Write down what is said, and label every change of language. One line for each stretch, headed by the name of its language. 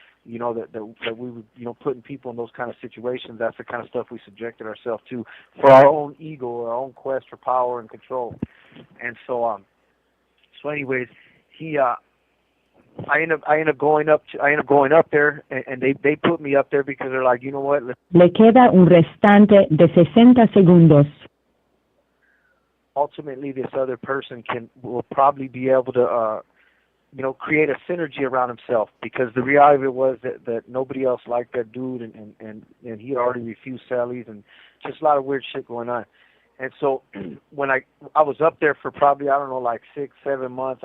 English: That we were, putting people in those kind of situations. That's the kind of stuff we subjected ourselves to for our own ego, or our own quest for power and control. And so anyways, I ended up going up there, and they put me up there because they're like, you know what?
Spanish: Le queda un restante de 60 segundos.
English: Ultimately, this other person will probably be able to create a synergy around himself, because the reality of it was that nobody else liked that dude, and he had already refused Sally's, and just a lot of weird shit going on. And so when I was up there for probably, I don't know, like 6-7 months.